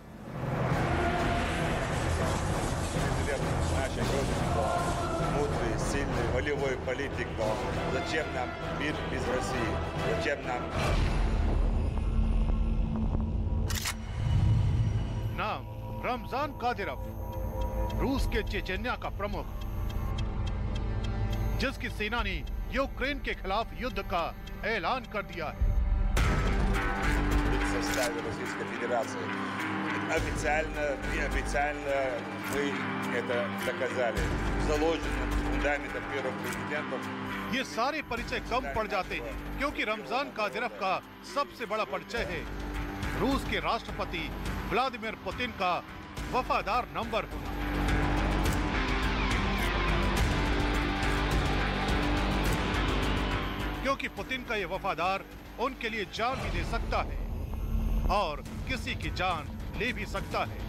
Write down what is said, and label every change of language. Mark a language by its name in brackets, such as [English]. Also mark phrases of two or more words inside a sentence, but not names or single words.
[Russian] Мудрый, сильный, волевой политик, но зачем нам мир без России? Зачем нам? [Hindi] नाम रमजान कादिरोव, रूस के चेचन्या का प्रमुख, जिसकी सेना ने यूक्रेन के खिलाफ युद्ध का ऐलान कर दिया है। [Russian] В составе Российской Федерации. Официально, неофициально мы это доказали. Заложено фундаментом первых президентов. [Hindi] ये सारे परिचय कम पड़ जाते हैं क्योंकि रमजान कादिरोव का सबसे बड़ा परिचय है रूस के राष्ट्रपति व्लादिमीर पुतिन का वफादार नंबर होना। क्योंकि पुतिन का ये वफादार उनके लिए जान भी दे सकता है और किसी की जान ले भी सकता है।